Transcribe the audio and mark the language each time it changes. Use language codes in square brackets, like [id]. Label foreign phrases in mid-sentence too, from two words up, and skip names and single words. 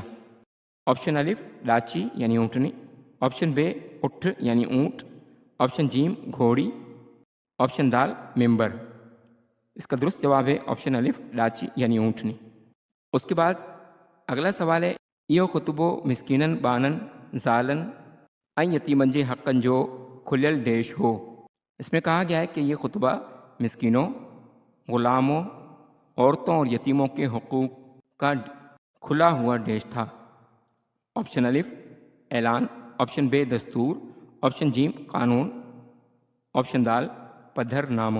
[ur] آپشن الف لاچی یعنی اونٹنی، آپشن بے اٹھ یعنی اونٹ، آپشن جیم گھوڑی، آپشن دال ممبر۔ اس کا درست جواب ہے آپشن الف لاچی یعنی اونٹنی۔ اس کے بعد اگلا سوال ہے [skr] یہ خطبو مسکینن بانن زالن این یتیمن جے حقن جو کھلیل ڈیش ہو۔ [ur] اس میں کہا گیا ہے کہ یہ خطبہ مسکینوں، غلاموں، عورتوں اور یتیموں کے حقوق کا کھلا ہوا ڈیش تھا۔ آپشن الف اعلان، آپشن بے دستور، آپشن جیم قانون، آپشن دال پدھر ناموں۔